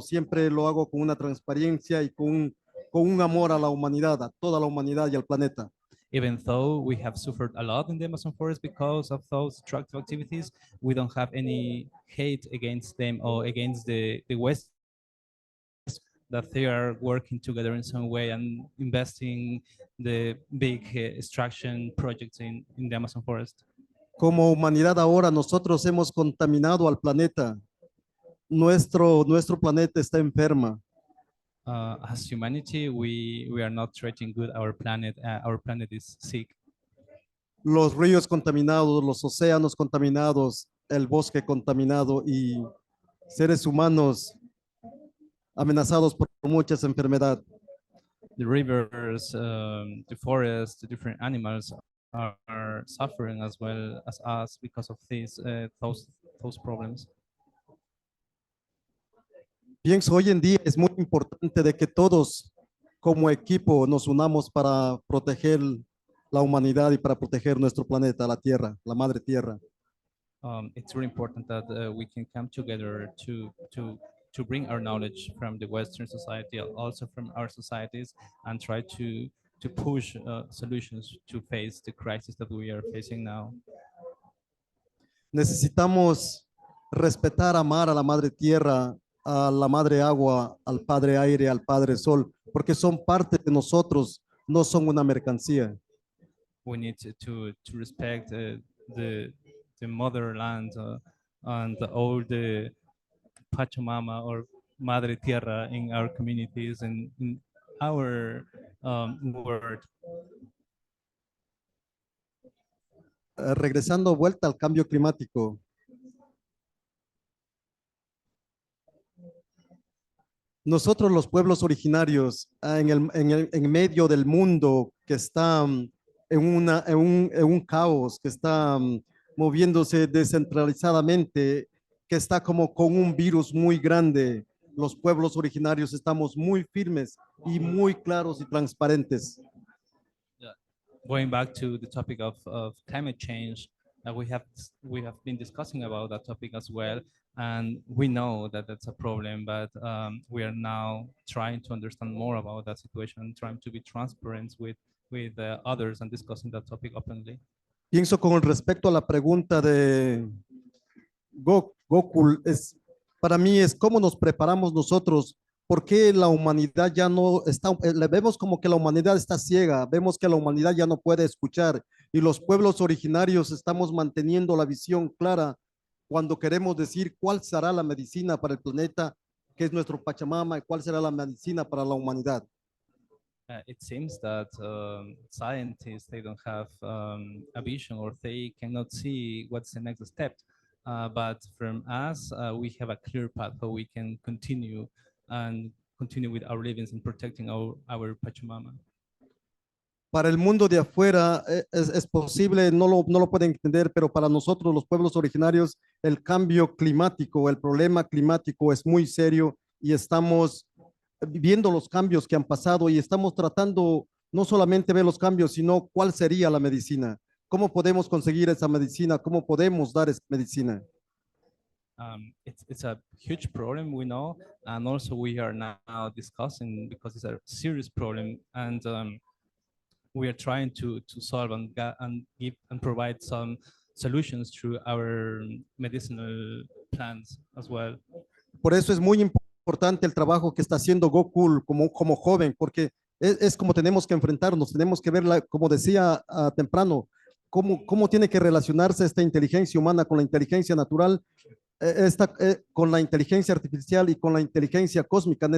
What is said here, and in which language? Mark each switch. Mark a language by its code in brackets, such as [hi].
[es] Siempre lo hago con una transparencia y con un amor a la humanidad, a toda la humanidad y al planeta. [en] Even though we have suffered a lot in the Amazon forest because of those extractive activities, we don't have any hate against them or against the West, that they are working together in some way and investing the big extraction projects in the Amazon forest. [es] Como humanidad ahora nosotros hemos contaminado al planeta. Nuestro planeta está enferma. [en] As humanity, we are not treating good our planet. Our planet is sick. [es] Los ríos contaminados, los océanos contaminados, el bosque contaminado y seres humanos amenazados por muchas enfermedades. [en] The rivers, the forests, the different animals are suffering as well as us because of those problems. [es] Pienso hoy en día es muy importante de que todos como equipo nos unamos para proteger la humanidad y para proteger nuestro planeta, la Tierra, la Madre Tierra. [en] It's really important that we can come together to bring our knowledge from the Western society, also from our societies, and try to push solutions to face the crisis that we are facing now. [es] Necesitamos respetar, amar a la Madre Tierra, a la Madre Agua, al Padre Aire, al Padre Sol, porque son parte de nosotros, no son una mercancía. [en] We need to respect the motherland and all the Pachamama or Madre Tierra in our communities and in our world. [es] Regresando vuelta al cambio climático. Nosotros los pueblos originarios en medio del mundo que está en un caos, que está moviéndose descentralizadamente, que está como con un virus muy grande, los pueblos originarios estamos muy firmes y muy claros y transparentes. [en] Going back to the topic of climate change, we have been discussing about that topic as well, and we know that that's a problem, but we are now trying to understand more about that situation, trying to be transparent with with others and discussing that topic openly. [es] Pienso con respecto a la pregunta de Gokul, para mí es cómo nos preparamos nosotros, por qué la humanidad ya no está, le vemos como que la humanidad está ciega, vemos que la humanidad ya no puede escuchar y los pueblos originarios estamos manteniendo la visión clara cuando queremos decir cuál será la medicina para el planeta, que es nuestro Pachamama, y cuál será la medicina para la humanidad. [en] It seems that scientists, they don't have a vision, or they cannot see what's the next step. But from us, we have a clear path how we can continue with our livings and protecting our Pachamama. [es] Para el mundo de afuera es posible, no lo pueden entender, pero para nosotros los pueblos originarios el cambio climático, el problema climático es muy serio y estamos viendo los cambios que han pasado y estamos tratando no solamente ver los cambios, sino cuál sería la medicina, cómo podemos conseguir esa medicina, cómo podemos dar esa medicina. [en] It's a huge problem, we know, and also we are now discussing because it's a serious problem, and we are trying to solve and give and provide some solutions through our medicinal plants as well. [es] Por eso es muy importante el trabajo que está haciendo Gokul como joven, porque es como tenemos que enfrentarnos, tenemos que verla, como decía temprano, cómo tiene que relacionarse esta inteligencia humana con la inteligencia natural, con la inteligencia artificial y con la inteligencia cósmica.